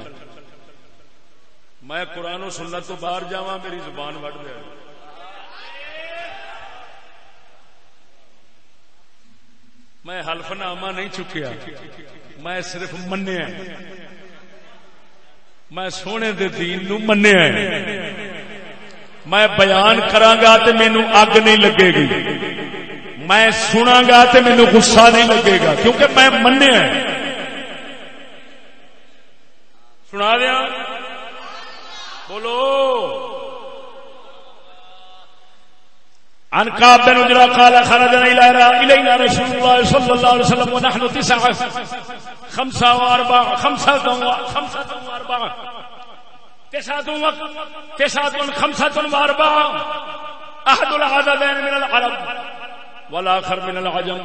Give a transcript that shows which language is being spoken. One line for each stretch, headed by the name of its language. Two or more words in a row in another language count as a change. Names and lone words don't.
Punjabi: میں قرآن و سنت تو باہر جاواں میری زبان وڈ دے. میں حلف نامہ نہیں چکیا میں صرف منیا. میں سونے دے دین نو منیا. میں بیان کراں تے مینوں اگ نہیں لگے گی. میں سناں گا تے مینوں غصہ نہیں لگے گا کیونکہ میں منیا. سنا دیا بولو.
Arabic: عن كعب بن عجرة قال خرجنا إلينا رسول الله صلى الله عليه وسلم ونحن 45 أحد العددين من العرب والآخر من العجم.